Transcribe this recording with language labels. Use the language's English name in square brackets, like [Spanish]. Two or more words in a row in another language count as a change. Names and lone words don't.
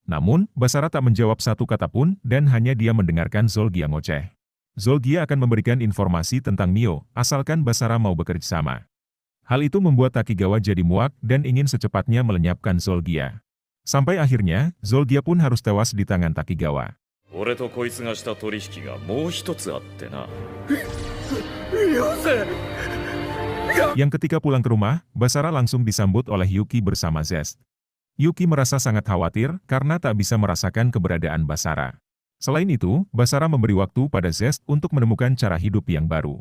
[Indonesian] Namun, Basara tak menjawab satu kata pun dan hanya dia mendengarkan Zolgia ngoceh. Zolgia akan memberikan informasi tentang Mio, asalkan Basara mau bekerja sama. Hal itu membuat Takigawa jadi muak dan ingin secepatnya melenyapkan Zolgia. Sampai akhirnya, Zolgia pun harus tewas di tangan Takigawa. [Japanese] 俺とこいつがした取引がもう一つあってな。 [Indonesian] Yang ketika pulang ke rumah, Basara langsung disambut oleh Yuki bersama Zest. Yuki merasa sangat khawatir karena tak bisa merasakan keberadaan Basara. Selain itu, Basara memberi waktu pada Zest untuk menemukan cara hidup yang baru.